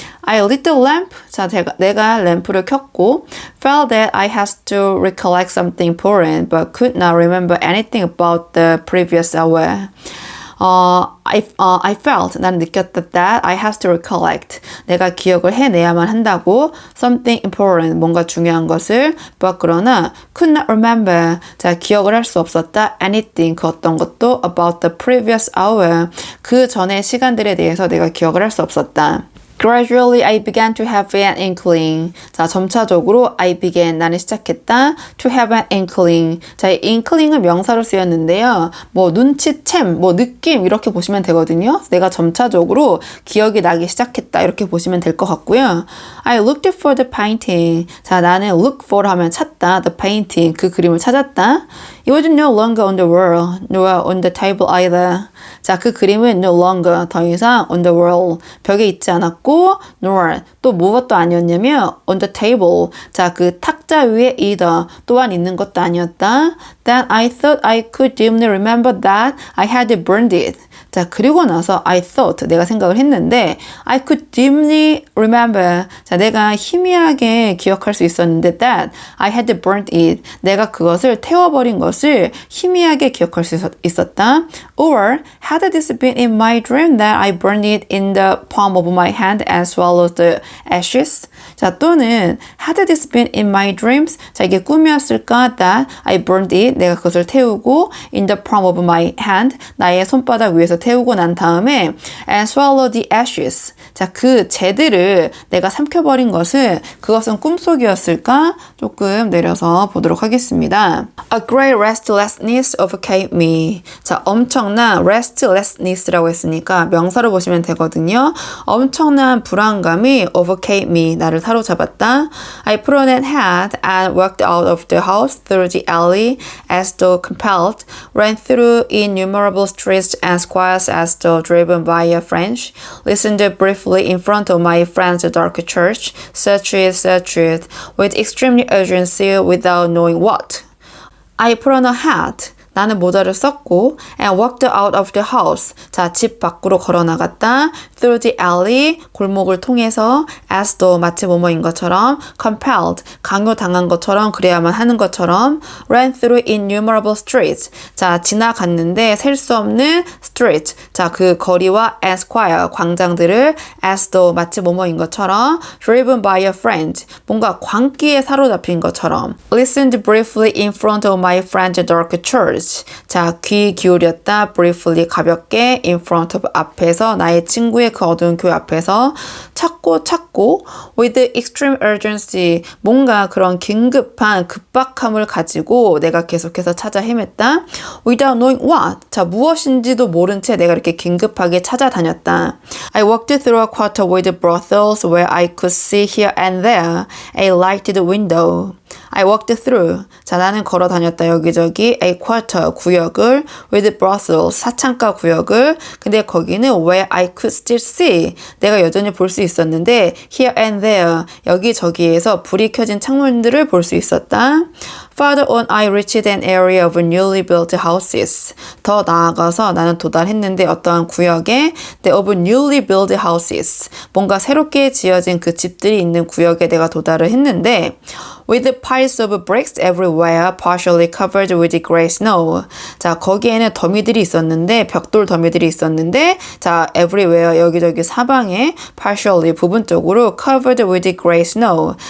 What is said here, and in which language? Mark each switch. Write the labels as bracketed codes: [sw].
[en] I lit the lamp. [ko] 자, 내가 램프를 켰고 [en] felt that I had to recollect something important but could not remember anything about the previous hour. I felt, [ko] 난 느꼈다 [en] that I have to recollect. [ko] 내가 기억을 해내야만 한다고. [en] Something important, [ko] 뭔가 중요한 것을. [en] But [ko] 그러나 [en] could not remember. [ko] 자, 기억을 할 수 없었다. [en] Anything, [ko] 그 어떤 것도 [en] about the previous hour. [ko] 그 전의 시간들에 대해서 내가 기억을 할 수 없었다. [en] Gradually, I began to have an inkling. [ko] 자, 점차적으로 [en] I began, [ko] 나는 시작했다. [en] To have an inkling. [ko] 자, 이 inkling은 명사로 쓰였는데요. 뭐 눈치챔, 뭐 느낌 이렇게 보시면 되거든요. 내가 점차적으로 기억이 나기 시작했다 이렇게 보시면 될 것 같고요. [en] I looked for the painting. [ko] 자, 나는 [en] look for [ko] 하면 찾다. [en] The painting, [ko] 그 그림을 찾았다. [en] It was no longer on the wall, nor on the table either. [ko] 자, 그 그림은 [en] no longer, [ko] 더 이상 [en] on the wall, [ko] 벽에 있지 않았고 nor, 또 무엇도 아니었냐면 [en] on the table, [ko] 자, 그 탁자 위에 either, 또한 있는 것도 아니었다. [en] Then I thought I could dimly remember that I had burned it. [ko] 자, 그리고 나서 [en] I thought, [ko] 내가 생각을 했는데 [en] I could dimly remember, [ko] 자, 내가 희미하게 기억할 수 있었는데 [en] that I had burned it, [ko] 내가 그것을 태워버린 것을 희미하게 기억할 수 있었다. [en] Or had this been in my dream that I burned it in the palm of my hand and swallowed the ashes. [ko] 자, 또는 [en] had this been in my dreams, [ko] 자, 이게 꿈이었을까 [en] that I burned it, [ko] 내가 그것을 태우고 [en] in the palm of my hand, [ko] 나의 손바닥 위에서 태우고 난 다음에 [en] and swallow the ashes. [ko] 자, 그 재들을 내가 삼켜버린 것은 그것은 꿈속이었을까? 조금 내려서 보도록 하겠습니다. [en] A great restlessness overcame me. [ko] 자, 엄청난 restlessness라고 했으니까 명사로 보시면 되거든요. 엄청난 불안감이 [en] overcame me, [ko] 나를 사로잡았다. [en] I put on a hat and walked out of the house through the alley as though compelled, ran through innumerable streets and squares as though driven by a French, listened briefly in front of my friend's dark church, searched it with extreme urgency without knowing what. I put on a hat. [ko] 나는 모자를 썼고 [en] and walked out of the house. [ko] 자, 집 밖으로 걸어 나갔다. [en] Through the alley, [ko] 골목을 통해서 [en] as though, [ko] 마치 뭐뭐인 것처럼 [en] compelled, [ko] 강요당한 것처럼 그래야만 하는 것처럼 [en] ran through innumerable streets. [ko] 자, 지나갔는데 셀 수 없는 street. [en] 자, 그 거리와 and square, 광장들을 as though, [ko] 마치 뭐뭐인 것처럼 [en] driven by a friend, [ko] 뭔가 광기에 사로잡힌 것처럼 [en] listened briefly in front of my friend's dark church. [ko] 자, 귀 기울였다. briefly, 가볍게 [en] in front of, [ko] 앞에서, 나의 친구의 그 어두운 교회 앞에서 찾고 [en] with extreme urgency, [ko] 뭔가 그런 긴급한 급박함을 가지고 내가 계속해서 찾아 헤맸다. [en] without knowing what, [ko] 자, 무엇인지도 모른 채 내가 이렇게 긴급하게 찾아다녔다. [en] I walked through a quarter with brothels where I could see here and there a lighted window. I walked through. [ko] 자, 나는 걸어 다녔다. 여기저기 [en] a quarter, [ko] 구역을 [en] with brothels, [ko] 사창가 구역을. 근데 거기는 [en] where I could still see, [ko] 내가 여전히 볼 수 있었는데 [en] here and there, [ko] 여기저기에서 불이 켜진 창문들을 볼 수 있었다. [en] Further on, I reached an area of newly built houses. [ko] 더 나아가서 나는 도달했는데 어떠한 구역에 [en] of newly built houses, [ko] 뭔가 새롭게 지어진 그 집들이 있는 구역에 내가 도달을 했는데 [en] with piles of bricks everywhere, partially covered with gray snow. [ko] 자, 거기에는 더미들이 있었는데, 벽돌 더미들이 있었는데, 자, everywhere, 여기저기 사방에 partially, 부분적으로 [en] covered with gray snow.